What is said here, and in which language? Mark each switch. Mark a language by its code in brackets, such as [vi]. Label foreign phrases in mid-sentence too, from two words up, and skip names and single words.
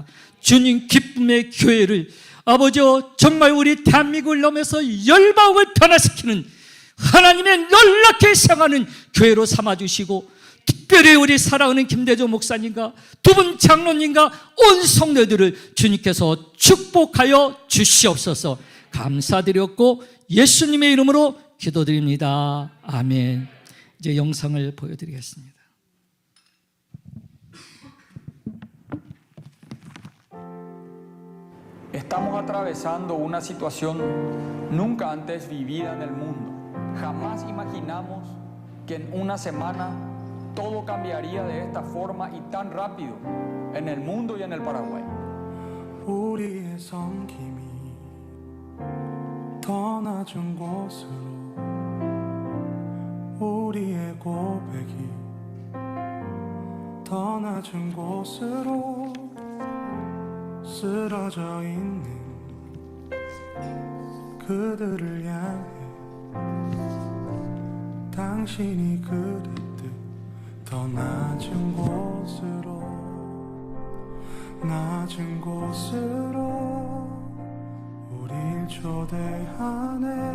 [ko] 주님 기쁨의 교회를 아버지여 정말 우리 대한민국을 넘어서 열방을 변화시키는 하나님의 놀랍게 사랑하는 교회로 삼아주시고, 특별히 우리 사랑하는 김대조 목사님과 두 분 장로님과 온 성도들을 주님께서 축복하여 주시옵소서. 감사드렸고 예수님의 이름으로 기도드립니다. 아멘. 이제 영상을 보여드리겠습니다. [es] Estamos atravesando una situación nunca antes vivida en el mundo. Jamás imaginamos que en una semana todo cambiaría de esta forma y tan rápido en el mundo y en el Paraguay. [ko] 우리의 섬김이 더 낮은 곳으로, 우리의 고백이 더 낮은 곳으로 쓰러져 있는 그들을 향해 당신이 그랬듯 더 낮은 곳으로, 낮은 곳으로 우릴 초대하네.